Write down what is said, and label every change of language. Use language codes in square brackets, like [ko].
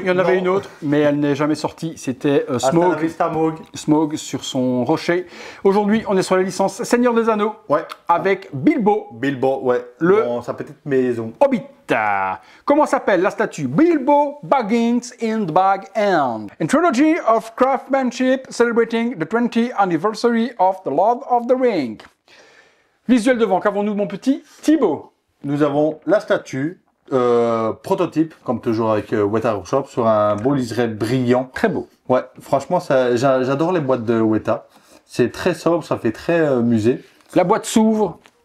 [fr] il y en avait non. une autre, mais elle n'est jamais sortie. C'était [es] Hasta la [en] Smoke. [es] vista, Moog. [fr] Smoke sur son rocher. Aujourd'hui, on est sur la licence Seigneur des Anneaux. Ouais. Avec Bilbo, Bilbo, ouais. Le- Dans sa petite maison. Hobbit. Comment s'appelle la statue? [en] Bilbo Baggins in the Bag End. A trilogy of craftsmanship celebrating the 20th anniversary of the Lord of the Ring. [fr] Visuel devant, qu'avons-nous mon petit Thibaut? Nous avons la statue, prototype, comme toujours avec Weta Workshop, sur un beau liseré brillant. Très beau. Ouais, franchement, j'adore les boîtes de Weta. C'est très sobre, ça fait très musée. La boîte s'ouvre